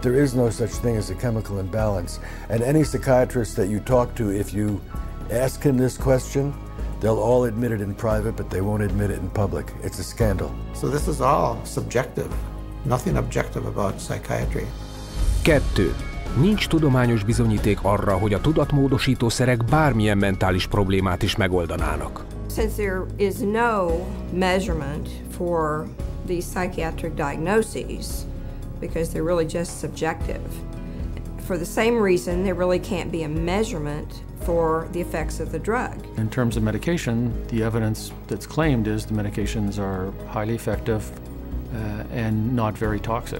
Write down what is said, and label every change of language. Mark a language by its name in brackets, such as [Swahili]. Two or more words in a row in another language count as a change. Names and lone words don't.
[English] There is no such thing as a chemical imbalance. And any psychiatrist that you talk to, if you ask him this question, they'll all admit it in private, but they won't admit it in public. It's a scandal. So this is all subjective. Nothing objective about psychiatry. 2. [Hungarian] Nincs tudományos bizonyíték arra, hogy a tudatmódosító szerek bármilyen mentális problémát is megoldanának. [English] Since there is no measurement for these psychiatric diagnoses, because they're really just subjective, for the same reason there really can't be a measurement for the effects of the drug. In terms of medication, the evidence that's claimed is the medications are highly effective and not very toxic.